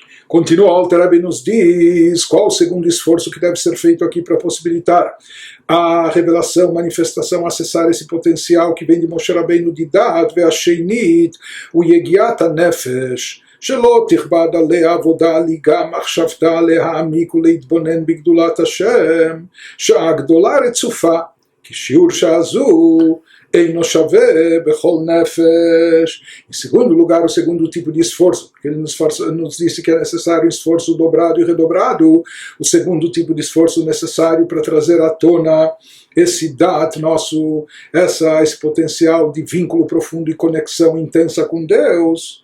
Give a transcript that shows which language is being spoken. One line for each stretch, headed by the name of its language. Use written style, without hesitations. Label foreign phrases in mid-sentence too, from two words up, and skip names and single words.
Portuguese: Continua, o Alter Rebbe nos diz qual o segundo esforço que deve ser feito aqui para possibilitar a revelação, manifestação, acessar esse potencial que vem de Moshe Rabbeinu de Dat, ve'asheinit, o
Hebrew: יגיעת הנפש שלא תכבד עליה עבודה ליגה מחשבתה להעמיק ולהתבונן בגדולת השם שעה גדולה רצופה כי שיעור שעה זו אינו שווה בכל נפש.
Portuguese: Em segundo lugar, o segundo tipo de esforço, porque ele nos disse que é necessário esforço dobrado e redobrado, o segundo tipo de esforço necessário para trazer à tona esse dat nosso, esse potencial de vínculo profundo e conexão intensa com Deus.